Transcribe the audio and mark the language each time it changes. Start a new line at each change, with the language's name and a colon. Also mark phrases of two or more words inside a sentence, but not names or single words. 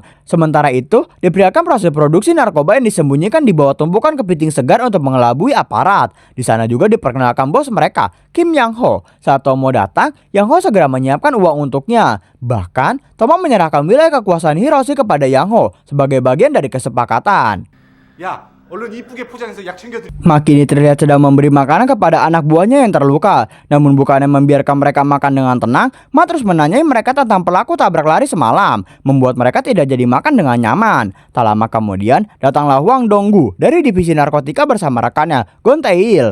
Indonesian: Sementara itu, diperlihatkan proses produksi narkoba yang disembunyikan di bawah tumpukan kepiting segar untuk mengelabui aparat. Di sana juga diperkenalkan bos mereka, Kim Yang Ho. Saat Tomo datang, Yang Ho segera menyiapkan uang untuknya. Bahkan, Tomo menyerahkan wilayah kekuasaan Hiroshi kepada Yang Ho sebagai bagian dari kesepakatan.
Korean: 야, 얼른 이쁘게 포장해서 약 챙겨드려.
Indonesian: Ma kini terlihat sedang memberi makanan kepada anak buahnya yang terluka. Namun bukannya membiarkan mereka makan dengan tenang, Ma terus menanyai mereka tentang pelaku tabrak lari semalam, membuat mereka tidak jadi makan dengan nyaman. Tak lama kemudian, datanglah Hwang Donggu dari divisi narkotika bersama rekannya, Gon Tae-il.